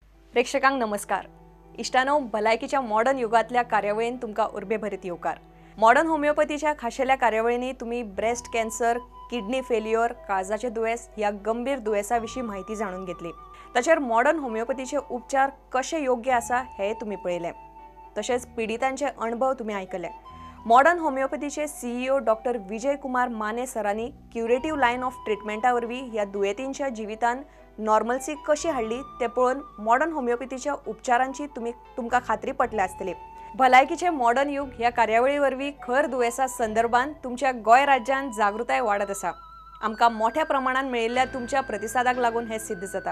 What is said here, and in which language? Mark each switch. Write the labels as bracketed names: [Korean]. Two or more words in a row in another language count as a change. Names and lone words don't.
[Konkani] प्रेक्षकांक नमस्कार. इष्टानो भलायकीच्या मॉडर्न युगातल्या कार्यावळीन तुमका उर्बे भरीत येवकार. [Marathi] मॉडर्न होमिओपॅथीच्या खाशेल्या कार्यावळींनी तुम्ही [English] breast cancer, kidney failure, [Marathi] काळजाचे दुयेस ह्या गंभीर दुयेसाविषयी माहिती जाणून घेतली. [Konkani] तसेच मॉडर्न होमिओपॅथीचे उपचार कसे योग्य आसा हे तुम्ही पळयले. [Marathi] तसेच पीडितांचे अनुभव तुम्ही ऐकले. [Konkani] मॉडर्न होमिओपॅथीचे सीईओ डॉक्टर विजय कुमार माने सरांनी [English] curative line of treatment [Konkani] ह्या दुयेतींच्या जिवितान नॉर्मल्सी कशी हाडली ते पळोवन मॉडर्न होमिओपॅथीच्या उपचारांची तुमका खात्री पटली आसतली. भलायकीचे मॉडर्न युग ह्या कार्यावळी वरवीं खर दुयेसा संदर्भात तुमच्या गोय राज्यात जागृताय वाढत आसा. आमकां मोठ्या प्रमाणात मेळिल्ल्या तुमच्या प्रतिसादाक लागून हे सिद्ध जाता.